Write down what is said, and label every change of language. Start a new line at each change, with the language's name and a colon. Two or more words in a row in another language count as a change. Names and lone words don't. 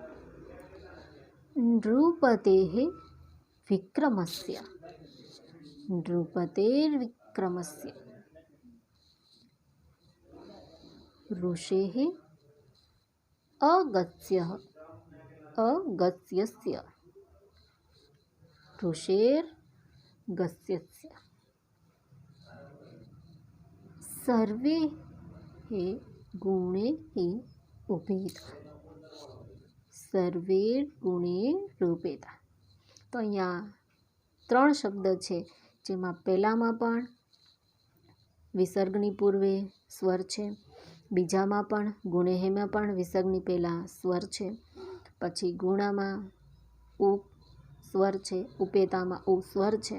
Sanskrit: नृपतेः विक्रमस्य, नृपतेर्विक्रमस्य. ऋषेः अगस्यः, अगस्यस्य. ऋषेर्गस्यस्य. सर्वे गुणे उपेता, सर्वे गुणे रूपेता.
Gujarati: તો અહીંયા 3 શબ્દ છે જેમાં પહેલામાં પણ વિસર્ગની પૂર્વે સ્વર છે, બીજામાં પણ ગુણેહેમાં પણ વિસર્ગની પહેલાં સ્વર છે, પછી ગુણામાં ઉ સ્વર છે, ઉપેતામાં ઉ સ્વર છે.